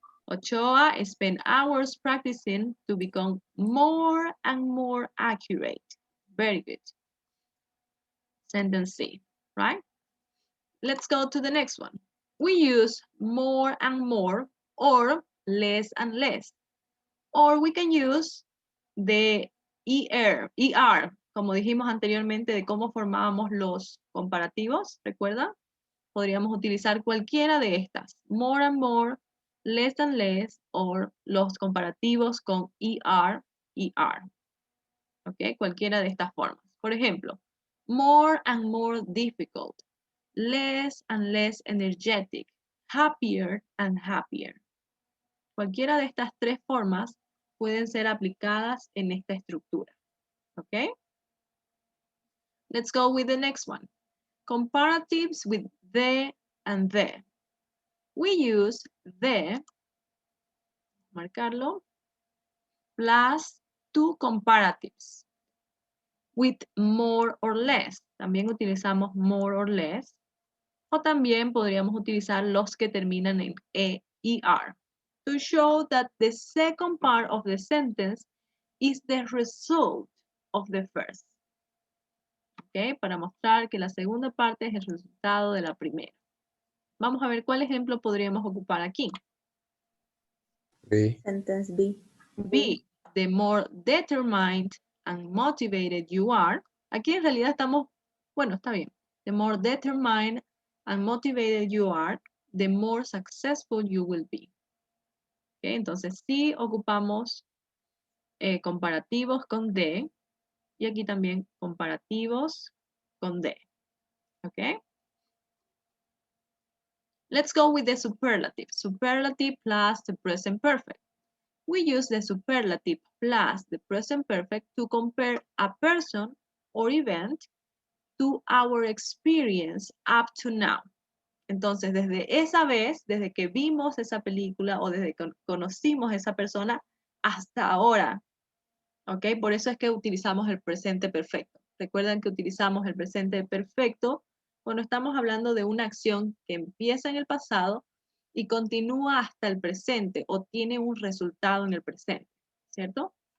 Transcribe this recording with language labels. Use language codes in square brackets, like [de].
[en] Ochoa spent hours practicing to become more and more accurate. Very good. Sentence C, right? Let's go to the next one. We use more and more or less and less. Or we can use the ER, [es] como dijimos anteriormente de cómo formábamos los comparativos, ¿recuerdan? Podríamos utilizar cualquiera de estas. [en] More and more, less and less, [es] o los comparativos con ER. ¿Ok? Cualquiera de estas formas. Por ejemplo, [en] more and more difficult, less and less energetic, happier and happier. [es] Cualquiera de estas tres formas pueden ser aplicadas en esta estructura. ¿Ok? [en] Let's go with the next one. Comparatives with the and the. We use the, [es] marcarlo, [en] plus two comparatives. With more or less. [es] También utilizamos [en] more or less. [es] O también podríamos utilizar los que terminan en ER. [en] To show that the second part of the sentence is the result of the first. [es] ¿Ok? Para mostrar que la segunda parte es el resultado de la primera. Vamos a ver cuál ejemplo podríamos ocupar aquí. [en] B. Sentence B. B. The more determined and motivated you are. [es] Aquí en realidad estamos, bueno, está bien. [en] The more determined and motivated you are, the more successful you will be. [es] ¿Ok? Entonces sí ocupamos comparativos con de. Y aquí también comparativos con de. ¿Ok? [en] Let's go with the superlative. Superlative plus the present perfect. We use the superlative plus the present perfect to compare a person or event to our experience up to now. [es] Entonces, desde esa vez, desde que vimos esa película o desde que conocimos a esa persona hasta ahora. ¿Ok? Por eso es que utilizamos el presente perfecto. Recuerden que utilizamos el presente perfecto cuando estamos hablando de una acción que empieza en el pasado y continúa hasta el presente o tiene un resultado en el presente, ¿cierto?